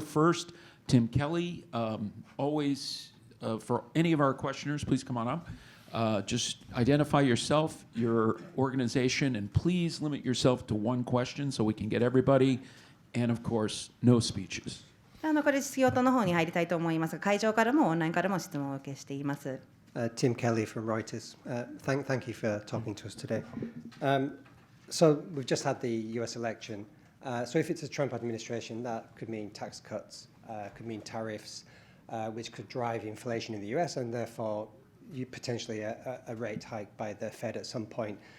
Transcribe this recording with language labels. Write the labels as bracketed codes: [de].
[en] First, Tim Kelly. Always, for any of our questioners, please come on up. Just identify yourself, your organization, and please limit yourself to one question so we can get everybody. And of course, no speeches. [ja] これ実用党の方に入りたいと思いますが、会場からもオンラインからも質問を受けしています。 [en] Tim Kelly from Reuters. Thank you for talking to us today. So we've just had the US election. So if it's a Trump administration, that could mean tax cuts, could mean tariffs, which could drive inflation in the US and therefore potentially a rate hike by the Fed at some point.